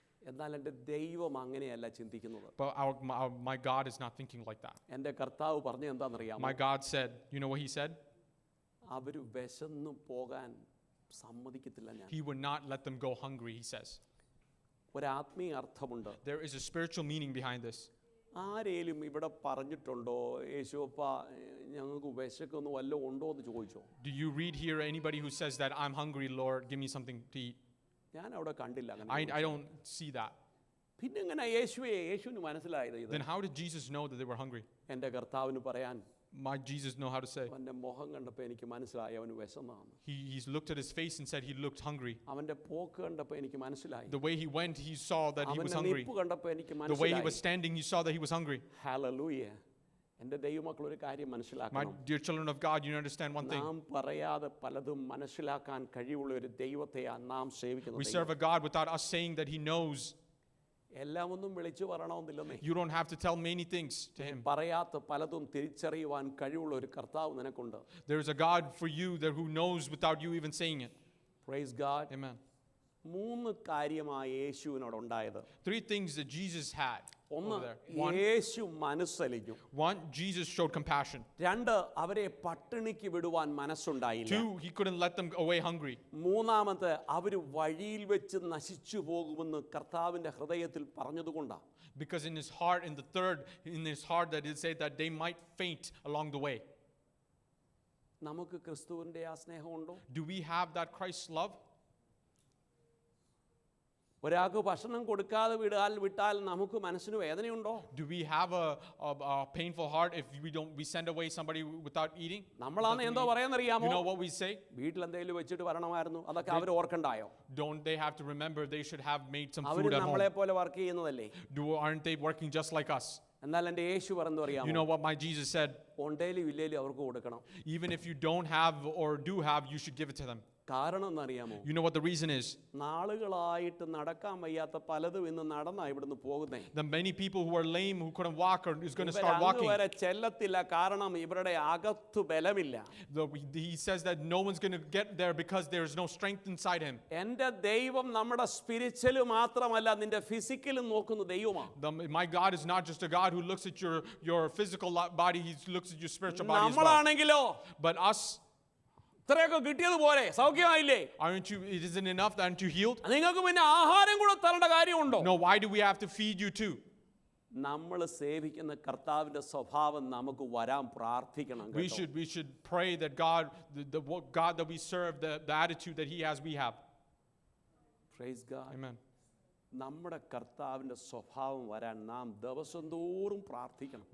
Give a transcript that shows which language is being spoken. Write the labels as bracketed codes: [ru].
[ml] എന്നാൽ എൻ്റെ ദൈവം അങ്ങനെയല്ല ചിന്തിക്കുന്നത്. [en] But my God is not thinking like that. [ml] എൻ്റെ കർത്താവ് പറഞ്ഞ എന്താണെന്നറിയാമോ? [en] My God said, you know what he said? [ml] അവര് വിശന്നു പോകാൻ സമ്മതിക്കത്തില്ല ഞാൻ. [en] He would not let them go hungry, he says. [ml] ഒരു ആത്മീയ അർത്ഥമുണ്ട്. [en] There is a spiritual meaning behind this. [ml] ആരേലും ഇവിടെ പറഞ്ഞിട്ടുണ്ടോ യേശുവപ്പ ഞങ്ങൾക്ക് വിശക്കുന്നു വല്ലതും ഉണ്ടോ എന്ന് ചോദിച്ചോ? [en] Do you read here anybody who says that I'm hungry, Lord, give me something to eat? [ml] ഞാൻ അവിടെ കണ്ടില്ല അങ്ങനെ. [en] I don't see that. [ml] പിന്നെ എങ്ങനെ യേശുവിന് മനസ്സിലായത് ഇത്? [en] Then how did Jesus know that they were hungry? [ml] എൻ്റെ കർത്താവിന് പറയാൻ, [en] My Jesus know how to say. [ml] അവന്റെ മുഖം കണ്ടപ്പോൾ എനിക്ക് മനസ്സിലായി അവന് വിശന്നാണ്. [en] He's looked at his face and said he looked hungry. [ml] അവന്റെ പോക്ക് കണ്ടപ്പോൾ എനിക്ക് മനസ്സിലായി. [en] The way he went, he saw that he was hungry. [ml] നിൽപ്പ് കണ്ടപ്പോൾ എനിക്ക് [en] The way he was [ml] മനസ്സിലായി. [en] standing, he saw that he was hungry. [ml] Hallelujah. എൻ്റെ ദൈവമക്കൾ ഒരു കാര്യം [en] My [ml] മനസ്സിലാക്കണം. [en] dear children of God, you understand one thing. [ml] നാം പറയാതെ പലതും മനസ്സിലാക്കാൻ കഴിവുള്ള ഒരു ദൈവത്തെയാണ് നാം [en] We [ml] സേവിക്കുന്നത്. [en] serve a God without us saying that he knows. [ml] എല്ലാം ഒന്നും വിളിച്ചു പറയണമെന്നില്ലെന്നേ. [en] You don't have to tell many things to him. [ml] പറയാത്ത പലതും തിരിച്ചറിയുവാൻ കഴിവുള്ള ഒരു കർത്താവ് നിനക്കുണ്ട്. [en] There is a God for you there who knows without you even saying it. Praise God. Amen. [ml] 3 കാര്യമായി യേശുവിനോട് ഉണ്ടായത്. [en] 3 things that Jesus had [ml] ഒന്ന്, [en] over there. 1, [ml] Yeshu മനസ്സലിഞ്ഞു. [en] Jesus showed compassion. [ml] 2, അവരെ പട്ടിണിക്ക് വിടുവാൻ മനസ്സുണ്ടായില്ല. [en] 2, he couldn't let them away hungry. [ml] 3, അവര് വഴിയിൽ വെച്ച് നശിച്ചു പോകുമെന്ന് കർത്താവിന്റെ ഹൃദയത്തിൽ പറഞ്ഞതുകൊണ്ടാണ്. [en] Because in his heart, in the third, in his heart that he said that they might faint along the way. [ml] നമുക്ക് ക്രിസ്തുവിന്റെ ആ സ്നേഹമുണ്ടോ? [en] Do we have that Christ's love? [ml] ഒരാൾക്ക് ഭക്ഷണം കൊടുക്കാതെ വിട്ടാൽ നമുക്ക് മനസ്സിന് വേദനയുണ്ടോ? [en] Do we have a painful heart if we send away somebody without eating? [ml] നമ്മളാണ് എന്തോ പറയാന്നറിയാമോ? [en] You know what we say? [ml] വീട്ടിൽ എന്തെങ്കിലും വെച്ചിട്ട് വരണമായിരുന്നു, അതൊക്കെ അവർ ഓർക്കണ്ടായോ? [en] Don't they have to remember they should have made some [ml] our [en] food at [ml] നമ്മളെ [en] home? [ml] പോലെ work ചെയ്യുന്നതല്ലേ? [en] Aren't they working just like us? [ml] എന്നാൽ എൻ്റെ യേശു പറഞ്ഞു [en] You [ml] അറിയാമോ? [en] know what my Jesus said? [ml] ഉണ്ടേലും ഇല്ലേലും അവർക്ക് കൊടുക്കണം. [en] Even if you don't have or do have, you should give it to them. [ml] കാരണം എന്നറിയാമോ? [en] You know what the reason is? [ml] നാളുകളായിട്ട് നടക്കാൻ വയ്യാത്ത പലതും ഇന്ന് നടന്നാ ഇവിടുന്ന് പോകുന്നേ. [en] The many people who are lame, who couldn't walk, are is going to start walking. [ml] വരെ ചെല്ലത്തില്ല, കാരണം ഇവരുടെ അകത്തു ബലമില്ല. [en] He says that no one's going to get there because there is no strength inside him. [ml] എൻ്റെ ദൈവം നമ്മുടെ spiritual മാത്രമല്ല, നിന്റെ ഫിസിക്കലും നോക്കുന്ന ദൈവമാണ്. [en] My God is not just a God who looks at your physical body, he looks at your spiritual body as well. [ml] നമ്മളാണെങ്കിലോ, [en] But us, [ml] ഇത്രയൊക്കെ കിട്ടിയത് പോലെ സൗഖ്യമായില്ലേ? [en] aren't you? It isn't enough that aren't you healed? [ml] നിങ്ങൾക്ക് പിന്നെ ആഹാരം കൂടെ തരേണ്ട കാര്യമുണ്ടോ? [en] No, why do we have to feed you too? [ml] നമ്മൾ സേവിക്കുന്ന കർത്താവിന്റെ സ്വഭാവം നമുക്ക് വരാൻ പ്രാർത്ഥിക്കണം. [en] We should pray that God, the God that we serve, the attitude that he has, we have. Praise God. Amen. [ml] നമ്മുടെ കർത്താവിന്റെ സ്വഭാവം വരാൻ നാം ദിവസം തോറും പ്രാർത്ഥിക്കണം.